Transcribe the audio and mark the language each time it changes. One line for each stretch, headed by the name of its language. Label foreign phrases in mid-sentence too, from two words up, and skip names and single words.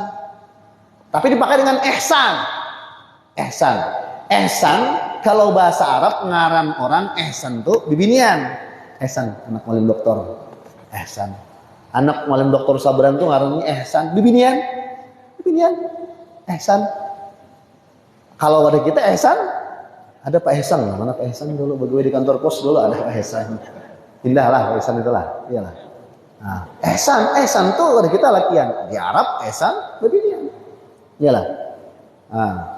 Indonesian: Tapi dipakai dengan ihsan. Ihsan kalau bahasa Arab
Banjar: ngaran orang ihsan tuh bibinian.
Indonesian: Ihsan anak malim doktor. Ihsan.
Banjar: Anak malim doktor Sabran tuh ngarannya ihsan bibinian.
Indonesian: Ihsan. Kalau ada kita ihsan, ada Pak Ihsan. Mana Pak Ihsan dulu begawe di kantor pos dulu ada Pak Ihsan. Indahlah Pak Ihsan itulah. Iyalah. Nah, ihsan tuh ada kita latihan. Di Arab ihsan bibinian. Iyalah. Nah.